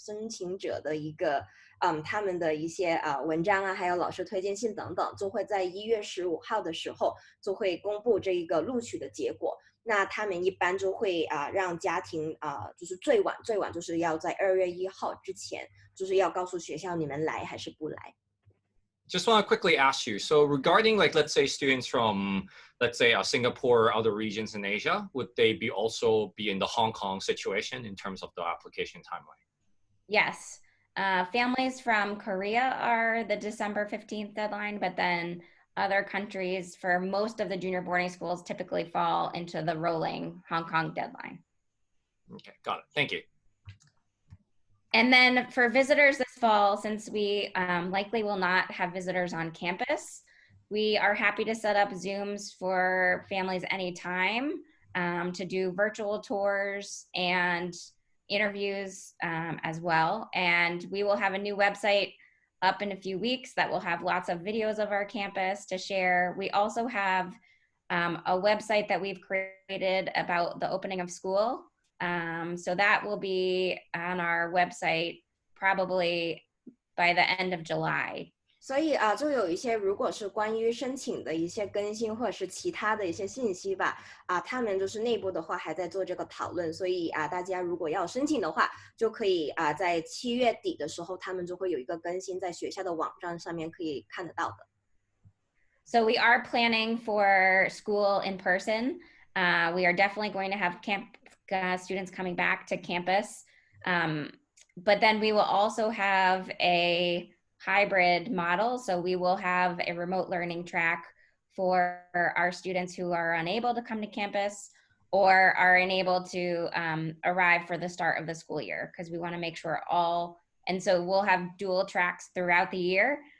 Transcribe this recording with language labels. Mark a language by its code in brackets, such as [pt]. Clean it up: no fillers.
[zh] 请者的一个他们的一些文章啊，还有老师推荐信等等，就会在1月15号的时候就会公布这一个录取的结果。那他们一般就会让家庭就是最晚就是要在2月1号之前，就是要告诉学校你们来还是不来。 [en] Just want to quickly ask you, so regarding like, let's say students from, let's say Singapore or other regions in Asia, would they also be in the Hong Kong situation in terms of the application timeline? Yes. Families from Korea are the December 15th deadline, but then other countries for most of the junior boarding schools typically fall into the rolling Hong Kong deadline. Okay, got it. Thank you. And then for visitors this fall, since we likely will not have visitors on campus, we are happy to set up Zooms for families anytime to do virtual tours and interviews as well. And we will have a new website up in a few weeks that will have lots of videos of our campus to share. We also have a website that we've created about the opening of school. So that will be on our website probably by the end of July. [zh] 所以就有一些如果是关于申请的一些更新或者是其他的一些信息吧，他们就是内部的话还在做这个讨论，所以大家如果要申请的话，就可以在7月底的时候，他们就会有一个更新，在学校的网站上面可以看得到的。 [en] So we are planning for school in person. We are definitely going to have students coming back to campus, but then we will also have a hybrid model. So we will have a remote learning track for our students who are unable to come to campus or are unable to arrive for the start of the school year, because we want to make sure and so we'll have dual tracks throughout the year.